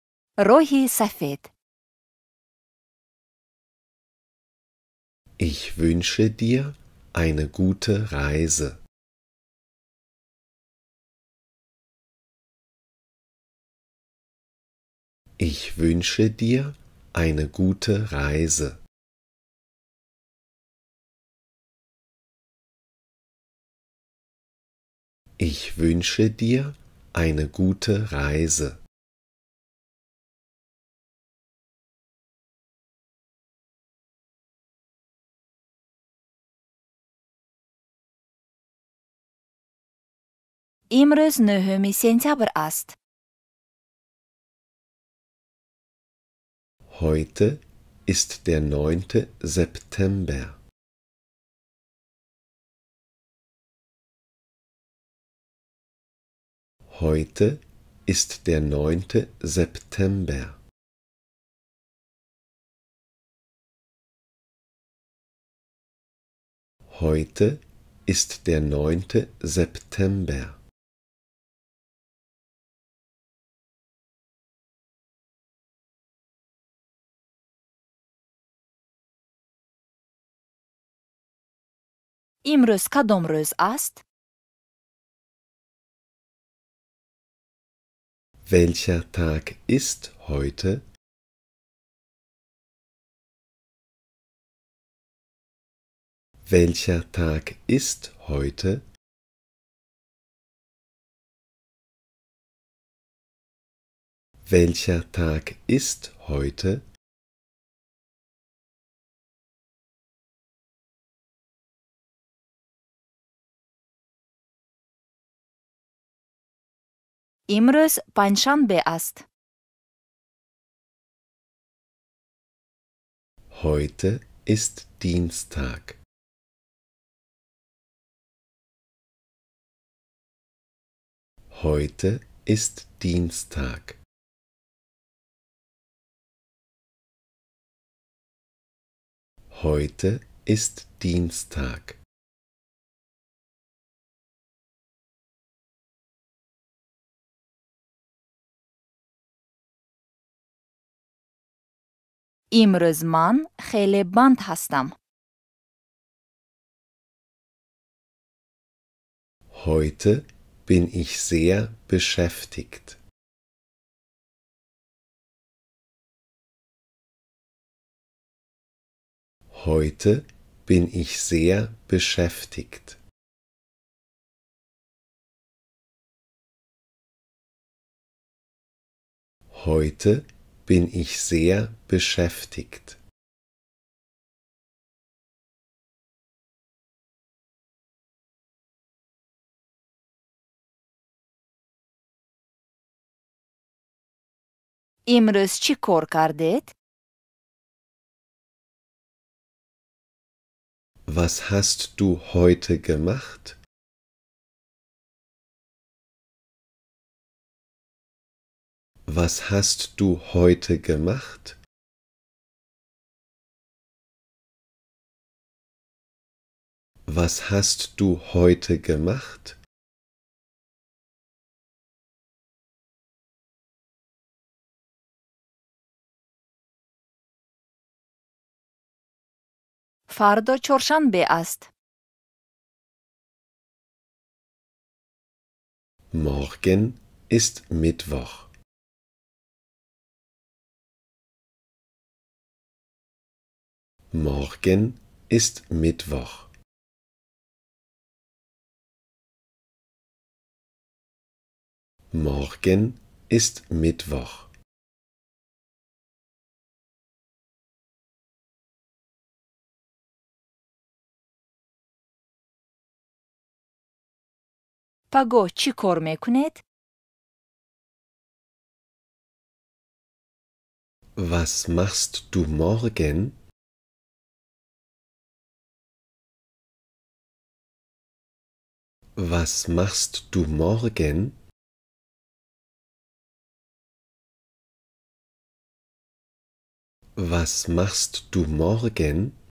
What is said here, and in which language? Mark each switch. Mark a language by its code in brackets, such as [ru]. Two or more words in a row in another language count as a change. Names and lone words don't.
[fa] روحی سفید. [de] Ich wünsche dir eine gute Reise. Ich wünsche dir eine gute Reise. Ich wünsche dir eine gute Reise. [fa] امروز نهم سپتامبر است. [de] Heute ist der 9. September. Heute ist der 9. September. Heute ist der 9. September. [fa] امروز کدام روز است؟ [de] Welcher Tag ist heute? Welcher Tag ist heute? Welcher Tag ist heute? [fa] امروز پنجشنبه است. [de] Heute ist Dienstag. Heute ist Dienstag. Heute ist Dienstag. [fa] امروز من خیلی بند هستم. [de] Heute bin ich sehr beschäftigt. Heute bin ich sehr beschäftigt. Heute bin ich sehr beschäftigt. [fa] امروز چی کار کردید؟ [de] Was hast du heute gemacht? Was hast du heute gemacht? Was hast du heute gemacht? [fa] فردا چهارشنبه است. [de] Morgen ist Mittwoch. Morgen ist Mittwoch. Morgen ist Mittwoch. [fa] پگاه چی کار میکنید؟ [de] Was machst du morgen? Was machst du morgen? Was machst du morgen?